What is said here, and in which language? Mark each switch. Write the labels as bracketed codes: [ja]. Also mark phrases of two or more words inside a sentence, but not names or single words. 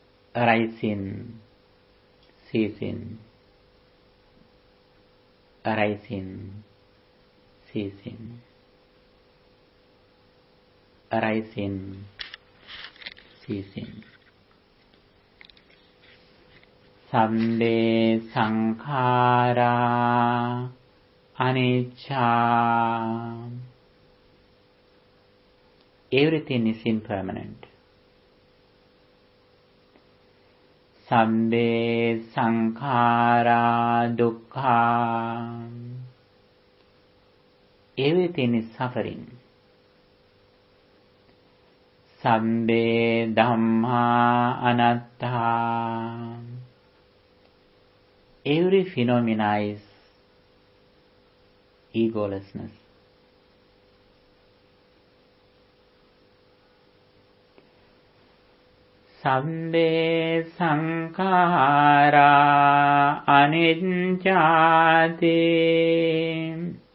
[en] arising, ceasing, arising, ceasing, arising, ceasing. [pi] Sabbe sankhara anicca. [en] Everything is impermanent. [pi] Sabbe sankhara dukkha. [en] Everything is suffering. [pi] Sabbe Dhamma anatta. [en] Every phenomena is egolessness. [pi] Sabbe sankhara anicchati.